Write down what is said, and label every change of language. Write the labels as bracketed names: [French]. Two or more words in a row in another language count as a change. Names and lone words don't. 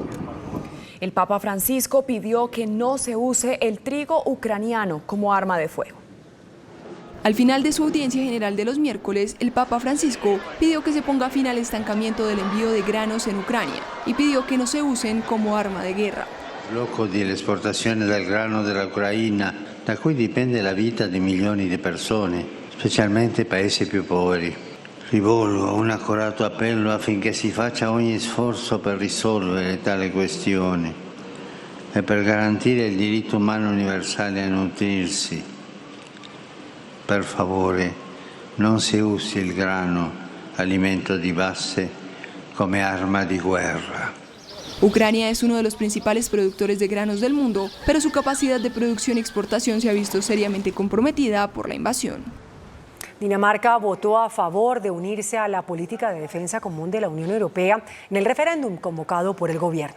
[Spanish] El Papa Francisco pidió que no se use el trigo ucraniano como arma de fuego. Al final de su audiencia general de los miércoles, el Papa Francisco pidió que se ponga fin al estancamiento del envío de granos en Ucrania y pidió que no se usen como arma de guerra. [Italian] Il blocco dell'esportazione del grano dall'Ucraina, da cui dipende la vita di milioni di persone, specialmente i paesi più poveri. Rivolgo un accorato appello affinché si faccia ogni sforzo per risolvere tale questione e per garantire il diritto umano universale a nutrirsi. Per favore, non si usi il grano, alimento di base, come arma di guerra. [Spanish] Ucrania es uno de los principales productores de granos del mundo, pero su capacidad de producción y exportación se ha visto seriamente comprometida por la invasión. Dinamarca votó a favor de unirse a la política de defensa común de la Unión Europea en el referéndum convocado por el gobierno.